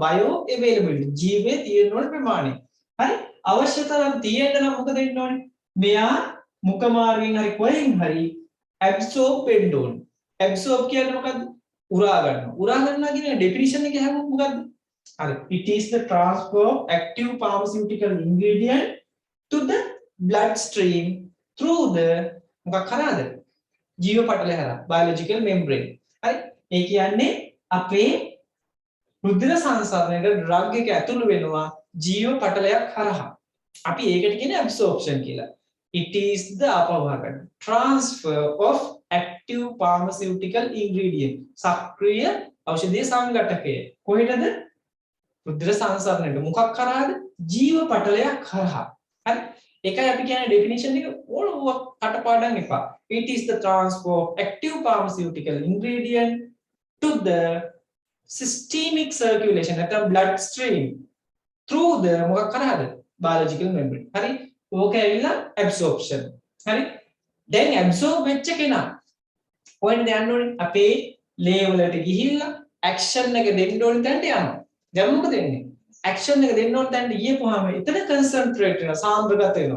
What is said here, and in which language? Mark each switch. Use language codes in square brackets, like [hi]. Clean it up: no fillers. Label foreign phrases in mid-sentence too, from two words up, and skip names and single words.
[en] bio availability [si] ජීවයේ තියෙන ඕන ප්‍රමාණය. හරි? අවශ්‍ය තරම් තියෙන්න නම් මොකද වෙන්න ඕනේ? මෙයා මුඛ මාර්ගයෙන් හරි කොහෙන් හරි ඇබ්සෝබ් වෙන්න ඕනේ. ඇබ්සෝබ් කියන්නේ මොකද්ද? උරා ගන්නවා. උරා ගන්නවා කියන ඩෙෆිනිෂන් එක හැමෝම මොකද්ද? හරි. [en] It is the transfer of active pharmaceutical ingredient to the bloodstream through the [si] මොකක් හරහාද? ජීව පටලය හරහා [en] biological membrane. [si] හරි? ඒ කියන්නේ අපේ රුධිර සංසරණයට ඩ්‍රග් එක ඇතුළු වෙනවා ජීව පටලයක් හරහා. අපි ඒකට කියන්නේ absorption කියලා. [en] It is the අපවහන transfer of active pharmaceutical ingredient. [si] සක්‍රීය ඖෂධීය සංඝටකය. කොහෙටද? රුධිර සංසරණයට. මොකක් කරාද? ජීව පටලයක් කරහා. හරි? ඒකයි අපි කියන්නේ definition එක ඕනම කටපාඩම් එපා. [en] It is the transfer of active pharmaceutical ingredient to the systemic circulation නැත්නම් blood stream through the [si] මොකක් කරාද? [en] biological membrane. [si] හරි? ඕක ඇවිල්ලා absorption. හරි? දැන් absorb වෙච්ච කෙනා කොහෙන්ද යන්න ඕනේ? අපේ ලේ වලට ගිහිල්ලා action එක දෙන්න ඕනේ තැනට යනවා. දැන් මොකද වෙන්නේ? action එක දෙන්න ඕනේ තැනට ගියපුවාම එතන concentrate වෙනවා, සාන්ද්‍රගත වෙනවා.